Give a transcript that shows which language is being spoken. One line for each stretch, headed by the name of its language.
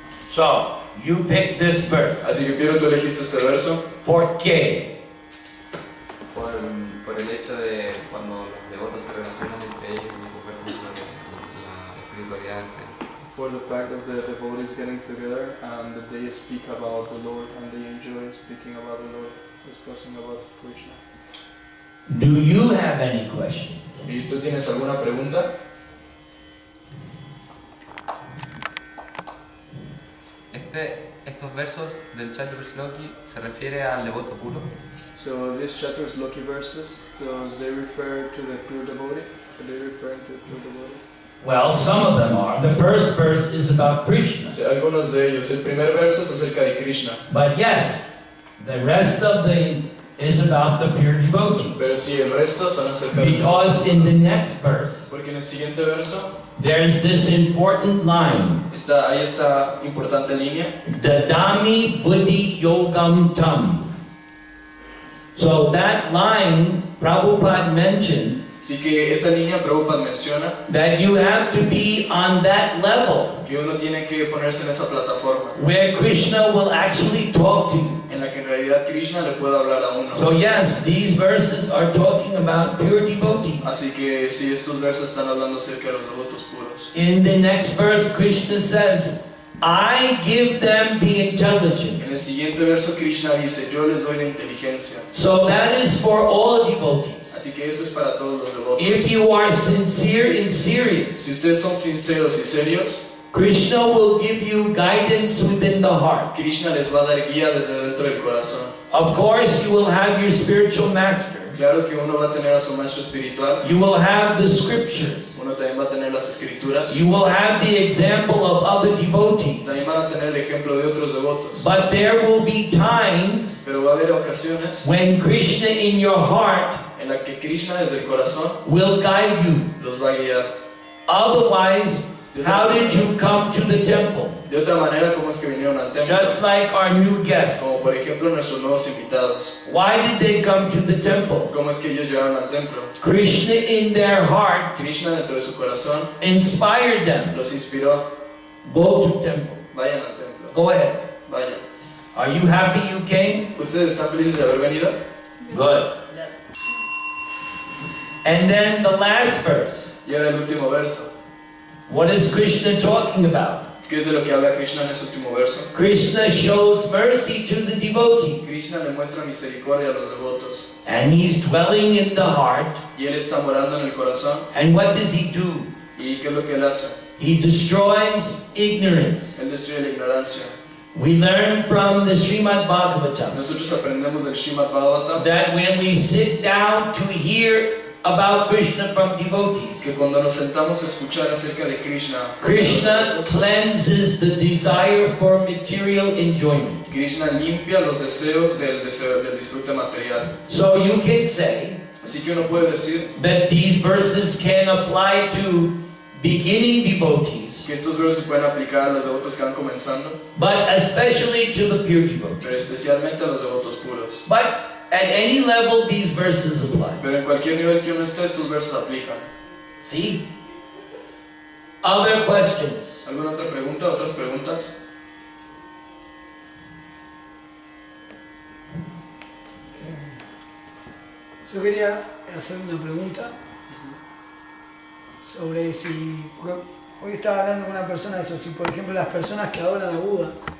English: So, you picked this verse.
Spanish: Así que Piero, tú elegiste este verso. ¿Por qué? Por el hecho de cuando los devotos se relacionan entre ellos y conversan sobre la espiritualidad.
English: for the fact of the devotees getting together and that they speak about the Lord and they enjoy speaking about the Lord, discussing about Krishna. Do you have any questions?
Spanish: ¿Y tú tienes alguna pregunta? Estos versos del Chaturshloki se refiere al devoto puro.
English: So these Chaturshloki verses, does they refer to the pure devotee? Are they referring to the pure devotee? Well, some of them are. The first verse is about Krishna.
Spanish: Sí, algunos de ellos. El primer verso es acerca de Krishna.
English: But yes, the rest of the is about the pure devotee.
Spanish: Pero sí, el resto son acerca de...
English: Because in the next verse,
Spanish: Porque en el siguiente verso
English: there's this important line.
Spanish: hay esta importante línea.
Sanskrit: Dadami buddhi yogam tam.
English: So that line, Prabhupada mentions
Spanish: Así que esa línea Prabhupada menciona
English: that you have to be on that level
Spanish: que uno tiene que ponerse en esa plataforma
English: where Krishna will actually talk to you.
Spanish: en la que en realidad Krishna le puede hablar a uno.
English: So yes, these verses are talking about pure devotees.
Spanish: Así que sí, estos versos están hablando acerca de los devotos puros.
English: In the next verse, Krishna says, I give them the
Spanish: En el
English: intelligence.
Spanish: siguiente verso Krishna dice, yo les doy la inteligencia.
English: So that is for all devotees.
Spanish: Así que eso es para todos los devotos.
English: If you are sincere and serious,
Spanish: Si ustedes son sinceros y serios,
English: Krishna will give you guidance within the heart.
Spanish: Krishna les va a dar guía desde dentro del corazón.
English: Of course, you will have your spiritual master.
Spanish: Claro que uno va a tener a su maestro espiritual,
English: You will have the scriptures.
Spanish: uno también va a tener las escrituras,
English: You will have the example of other devotees.
Spanish: también van a tener el ejemplo de otros devotos.
English: But there will be times
Spanish: Pero va a haber ocasiones
English: when Krishna in your heart
Spanish: en las que Krishna desde el corazón
English: will guide you.
Spanish: los va a guiar.
English: Otherwise, how did you come to the temple?
Spanish: De otra manera, ¿cómo es que vinieron al templo?
English: Just like our new guests.
Spanish: Como por ejemplo nuestros nuevos invitados.
English: Why did they come to the temple?
Spanish: ¿Cómo es que ellos llegaron al templo?
English: Krishna in their heart
Spanish: Krishna dentro de su corazón
English: inspired them.
Spanish: los inspiró.
English: Go to temple.
Spanish: Vayan al templo.
English: Go ahead.
Spanish: Vayan.
English: Are you happy you came?
Spanish: ¿Ustedes están felices de haber venido?
English: Good. And then the last verse.
Spanish: Y ahora el último verso.
English: What is Krishna talking about?
Spanish: ¿Qué es de lo que habla Krishna en ese último verso?
English: Krishna shows mercy to the devotees.
Spanish: Krishna le muestra misericordia a los devotos.
English: And he's dwelling in the heart.
Spanish: Y él está morando en el corazón.
English: And what does he do?
Spanish: ¿Y qué es lo que él hace?
English: He destroys ignorance.
Spanish: Él destruye la ignorancia.
English: We learn from the Srimad Bhagavatam
Spanish: Nosotros aprendemos del Srimad Bhagavatam
English: that when we sit down to hear about Krishna from devotees,
Spanish: que cuando nos sentamos a escuchar acerca de Krishna,
English: Krishna cleanses the desire for material enjoyment.
Spanish: Krishna limpia los deseos del disfrute material.
English: So you can say
Spanish: Así que uno puede decir
English: that these verses can apply to beginning devotees,
Spanish: que estos versos se pueden aplicar a los devotos que van comenzando,
English: but especially to the pure devotees.
Spanish: pero especialmente a los devotos puros.
English: But at any level, these verses apply.
Spanish: Pero en cualquier nivel que uno esté, estos versos aplican.
English: See? Other questions?
Spanish: ¿Alguna otra pregunta? ¿Otras preguntas? Yo quería hacer una pregunta sobre si, porque hoy estaba hablando con una persona de eso, si por ejemplo las personas que adoran a Buda,